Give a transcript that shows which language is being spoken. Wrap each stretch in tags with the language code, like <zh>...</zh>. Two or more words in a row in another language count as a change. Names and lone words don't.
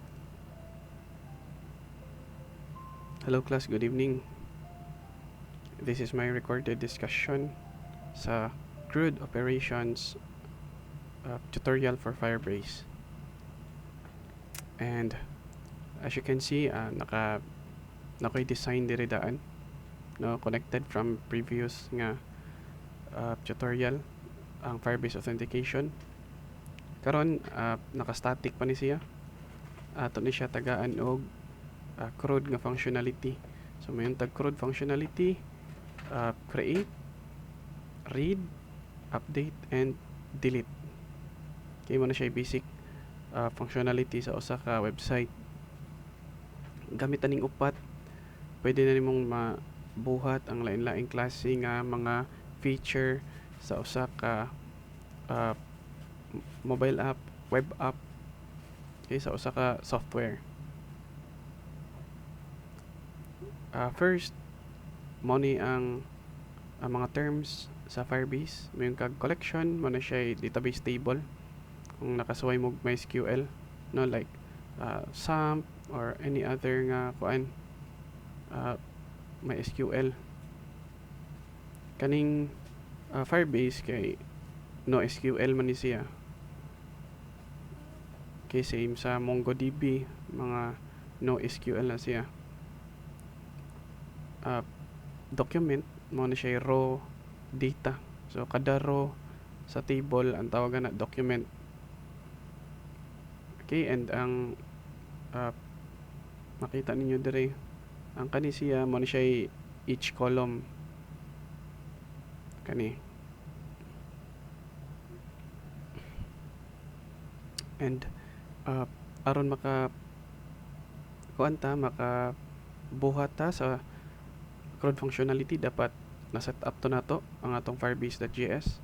<en>Hello class, good evening. This is my recorded discussion sa CRUD operations tutorial for Firebase. And as you can see,</en> <ceb>naka-design diri daan, no,</ceb> <en>connected from previous nga tutorial ang Firebase authentication.</en> <ceb>Karon naka-static pa ni siya. Ato ni siya tagaan og CRUD nga functionality. So mayon tag</ceb> <en>CRUD functionality, create, read, update, and delete.</en> <ceb>Kaya mo na siya basic functionality sa usa ka website. Gamit aning upat, pwede na nimong mabuhat ang lain-laing klase nga mga feature sa usa ka</ceb> <en>mobile app, web app,</en> <ceb>okay, sa usa ka software. First, mo ni ang mga terms sa Firebase. Mayroon kag collection, mo na siya</ceb> <en>database table.</en> <ceb>Kung nakasuway mo MySQL, no, like SAMP or</ceb> <en>any other</en> <ceb>nga kuan MySQL. Kaning Firebase kay NoSQL man ni siya. Kay same sa MongoDB, mga NoSQL na siya. Document mo na siya</ceb> <en>raw data.</en> <ceb>So kada row sa table ang tawagan na document. Okay, and ang makita ninyo dire ang kani siya mo na siya</ceb> <en>each column</en> <ceb>kani. And aron maka buhat ta sa</ceb> <en>CRUD functionality,</en> <ceb>dapat na-set up to nato ang atong firebase.js.</ceb>